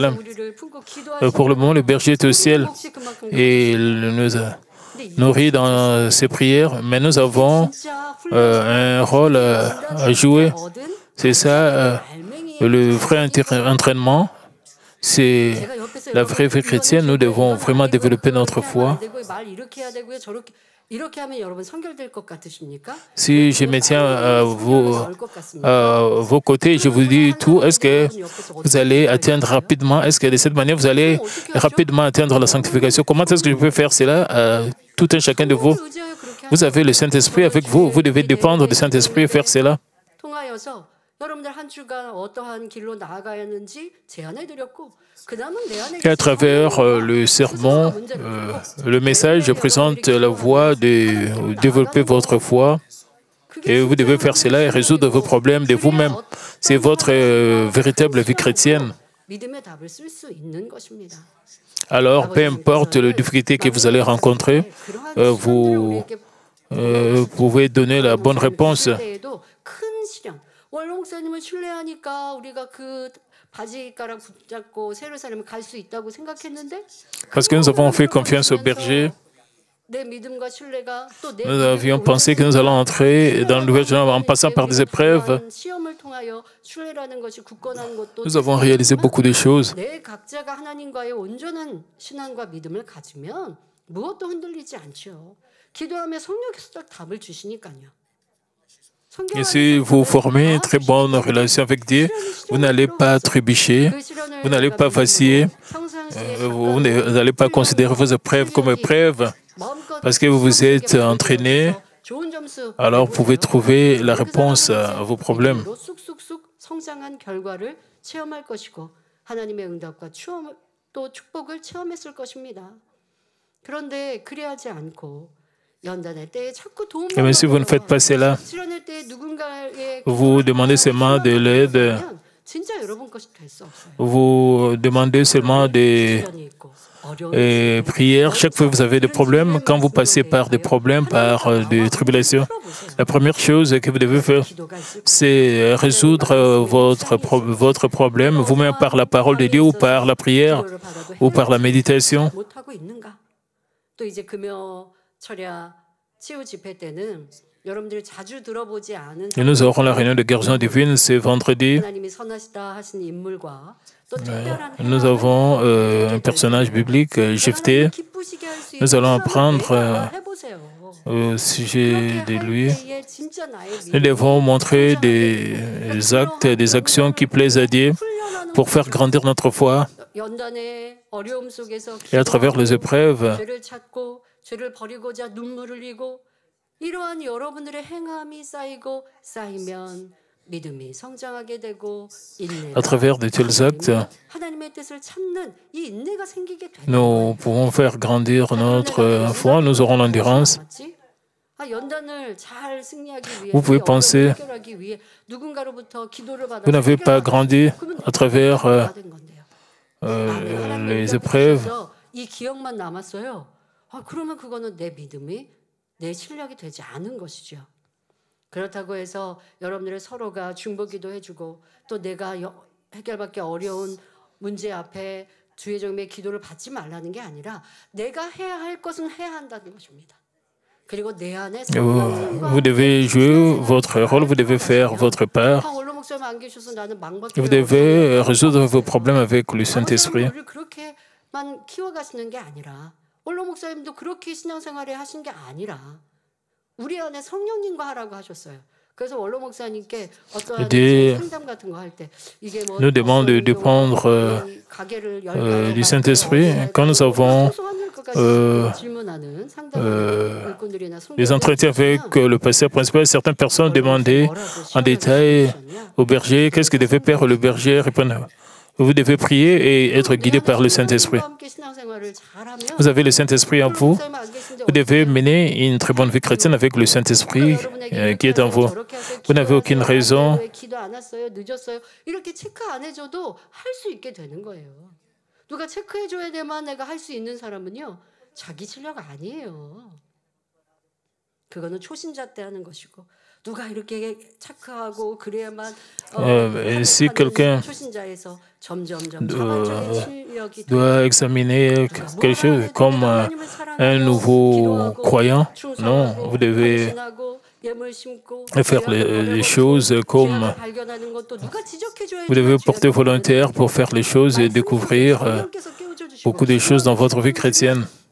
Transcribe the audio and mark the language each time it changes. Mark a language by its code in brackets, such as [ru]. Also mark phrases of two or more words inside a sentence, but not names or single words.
[fr] Pour le moment, le berger est au ciel et il nous nourris dans ces prières, mais nous avons [ko] 진짜 [fr] un rôle à jouer. C'est ça le vrai entraînement. C'est [ko] 제가 옆에서 [fr] la vraie vie chrétienne. Nous devons vraiment développer notre foi. [ko] 말 이렇게 해야 되고요. 저렇게 이렇게 하면 여러분 선결될 것 같으십니까? [fr] Si je me tiens à vos côtés, je vous dis tout, est-ce que vous allez atteindre rapidement, est-ce que de cette manière, vous allez rapidement atteindre la sanctification? Comment est-ce que je peux faire cela à tout un chacun de vous? Vous avez le Saint-Esprit avec vous, vous devez dépendre du Saint-Esprit et faire cela. [ko] 통하여서 여러분들 한 주간 어떠한 길로 나아가야 하는지 제안해 드렸고 그다음은 내 안에 [fr] Et à travers le sermon, le message, je présente la voie de développer votre foi. Et vous devez faire cela et résoudre vos problèmes de vous-même. C'est votre véritable vie chrétienne. [ko] 믿음의 답을 쓸 수 있는 것입니다. [fr] Alors, peu importe les difficultés que vous allez rencontrer, vous pouvez donner la bonne réponse. [ko] 때에도 큰 시련. 원로 목사님을 신뢰하니까 우리가 그 바지가락 붙잡고 예루살렘을 갈 수 있다고 생각했는데 [fr] Parce que nous avons fait confiance au berger, [ko] 내 믿음과 신뢰가 또 내 [fr] nous avions pensé que nous allons entrer dans le Nouvel Jérusalem en passant par des épreuves. [ko] 시험을 통하여 신뢰라는 것이 굳건한 것도 [fr] Nous avons réalisé beaucoup de choses. [ko] 내 각자가 하나님과의 온전한 신앙과 믿음을 가지면 무엇도 흔들리지 않죠. 기도하며 성령께서 딱 답을 주시니까요. [fr] Et si vous formez une très bonne relation avec Dieu, vous n'allez pas trébucher, vous n'allez pas vaciller, vous n'allez pas considérer vos épreuves comme épreuves, parce que vous vous êtes entraîné, alors vous pouvez trouver la réponse à vos problèmes. [ko] 쑥쑥쑥 성장한 결과를 체험할 것이고 하나님의 응답과 또 축복을 체험했을 것입니다. 그런데 그래야지 않고 연단의 때에 자꾸 도움을 [fr] Mais si vous ne faites pas cela, [ko] 수련의 때에 누군가의 [fr] vous demandez seulement de l'aide, [ko] 진짜 여러분 것이 될 수 없어요. [fr] vous demandez seulement des [ko] 시련이 있고 어려운 [fr] prières. Chaque fois que vous avez des problèmes, quand vous passez par des problèmes, par des tribulations, la première chose que vous devez faire, [ko] 기도가 있을 [fr] c'est résoudre votre problème vous-même par la parole de Dieu ou par la prière [ko] 기도를 받아도 [fr] ou par la méditation. [ko] 못 하고 있는가? 또 이제 금요 철야 치유 집회 때는 여러분들이 자주 들어보지 않은 [fr] Et nous aurons la réunion de guérison divine ce vendredi. [ko] 하나님이 선하시다 하신 인물과 또 특별한 [fr] Nous avons un personnage biblique, Jephthé. [ko] 기쁘시게 할 수 [fr] Nous allons apprendre [ko] 해보세요. [fr] au sujet de lui. [ko] 때에 진짜 나의 [fr] Nous devons montrer des actes, des actions qui plaisent à Dieu pour faire grandir notre foi. [ko] 연단의 어려움 속에서 [fr] Et à travers les épreuves, [ko] 죄를 찾고 죄를 버리고자 눈물을 흘리고 이러한 여러분들의 행함이 쌓이면 믿음이 성장하게 되고 [fr] à travers de tels actes, [ko] 하나님의 뜻을 찾는 이 인내가 생기게 되는 [fr] nous pouvons faire grandir notre foi, nous aurons l'endurance. [ko] 연단을 잘 승리하기 위해 [fr] Vous pouvez penser, [ko] 해결하기 위해 누군가로부터 기도를 받아 [fr] vous n'avez pas grandi à travers les épreuves. [ko] 이 기억만 남았어요. 그러면 그거는 내 믿음이 내 실력이 되지 않은 것이죠. 그렇다고 해서 여러분들의 서로가 중보기도 해주고 또 내가 해결받기 어려운 문제 앞에 주의 종의 기도를 받지 말라는 게 아니라 내가 해야 할 것은 해야 한다는 것입니다. 그리고 내 안에 [fr] Vous devez jouer votre rôle, vous devez faire votre part. [ko] 원로 목사님 안 계셔서 나는 망밖에 [fr] Vous devez résoudre vos problèmes avec le Saint-Esprit. [ko] 우리를 그렇게만 키워가시는 게 아니라 원로 목사님도 그렇게 신앙생활을 하신 게 아니라 우리 안에 성령님과 하라고 하셨어요. 그래서 원로 목사님께 어떤 상담 같은 거 할 때 이게 뭐 [fr] Nous demande de dépendre du Saint-Esprit. Quand nous avons les entretiens avec le pasteur principal, certaines personnes demandaient en détail au berger qu'est-ce que devait faire le berger. Répondre, vous devez prier et être guidé par le Saint-Esprit. Vous avez le Saint-Esprit en vous. Vous devez mener une très bonne vie chrétienne avec le Saint-Esprit qui est en vous. Vous n'avez aucune raison. [ko] 누가 체크해줘야 돼만 내가 할 수 있는 사람은요 자기 실력 아니에요. 그거는 초신자 때 하는 것이고 누가 이렇게 착하고 그래야만 [fr] si quelqu'un [ko] 초신자에서 점점점 자발적인 실력이 [fr] doit examiner quelque chose comme un nouveau croyant, non, vous devez faire les choses comme vous devez porter volontaire pour faire les choses et découvrir beaucoup de choses dans votre vie chrétienne.